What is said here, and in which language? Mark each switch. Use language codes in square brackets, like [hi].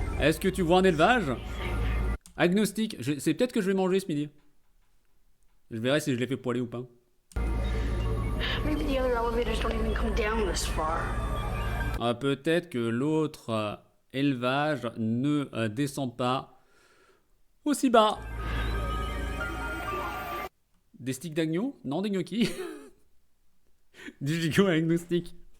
[fr] Est-ce que tu vois un élevage? Agnostique. C'est peut-être que je vais manger ce midi. Je verrai si je l'ai fait poêler ou pas. [en] Maybe the other elevators don't even come down this far. [fr] Peut-être que l'autre élevage ne descend pas aussi bas. Des sticks d'agneau? Non, des gnocchis. Du gigot agnostique.